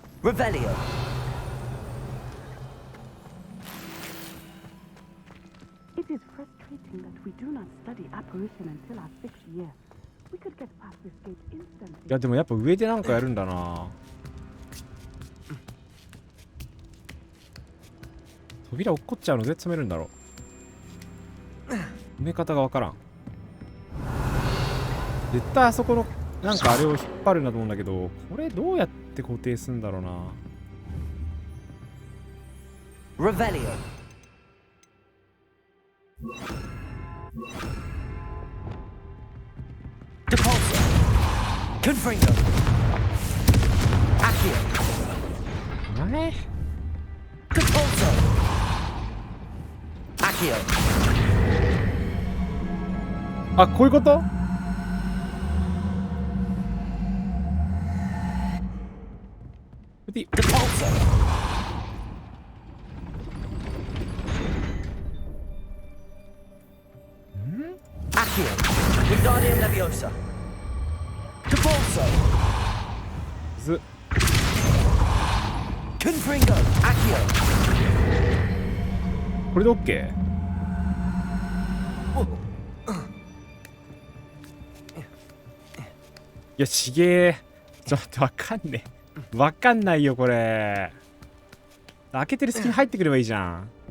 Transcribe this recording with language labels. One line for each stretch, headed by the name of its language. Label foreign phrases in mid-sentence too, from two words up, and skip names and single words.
English: Revelio. It is frustrating that we do not study apparition until our 6th year. We could get past this gate instantly.
Japanese: いやでもやっぱ上でなんかやるんだな。扉落っこっちゃうのどうやって詰めるんだろう。埋め方がわからん。絶対あそこのなんかあれを引っ張るんだと思うんだけど、これどうやって固定するんだろうな。
English: Revelio. Depulso. Confringo. Accio.
Japanese: 何？
English: Depulso. Accio.
Japanese: あ、こういうこと？
English: Depulso. Accio. Wingardium Leviosa. Depulso. ず。 Confringo. Accio.
Japanese: これで OK？ いや、ちげえ。ちょっとわかんねえ。わかんないよ、これ。開けてる隙に入ってくればいいじゃん。